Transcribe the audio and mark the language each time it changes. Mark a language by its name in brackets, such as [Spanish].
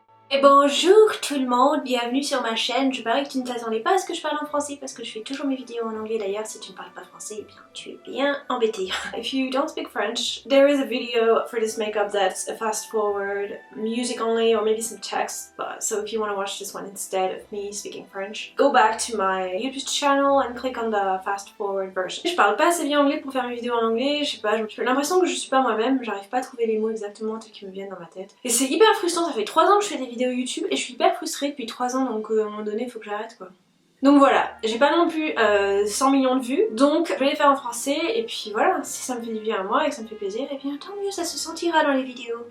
[French] Et bonjour tout le monde, bienvenue sur ma chaîne. Je parie que tu ne t'attendais pas à ce que je parle en français parce que je fais toujours mes vidéos en anglais. D'ailleurs, si tu ne parles pas français, eh bien tu es bien embêté. [English] If you don't speak French, there is a video for this makeup that's a fast forward, music only or maybe some text. But so if you want to watch this one instead of me speaking French, go back to my YouTube channel and click on the fast forward version. [French] Je parle pas assez bien anglais pour faire mes vidéos en anglais, je sais pas, j'ai l'impression que je suis pas moi-même, j'arrive pas à trouver les mots exactement tels qu'ils me viennent dans ma tête. Et c'est hyper frustrant, ça fait 3 ans que je fais des vidéos YouTube et je suis hyper frustrée depuis 3 ans, donc à un moment donné il faut que j'arrête quoi. Donc voilà, j'ai pas non plus 100 millions de vues, donc je vais les faire en français et puis voilà, si ça me fait du bien à moi et que ça me fait plaisir, et bien tant mieux, ça se sentira dans les vidéos.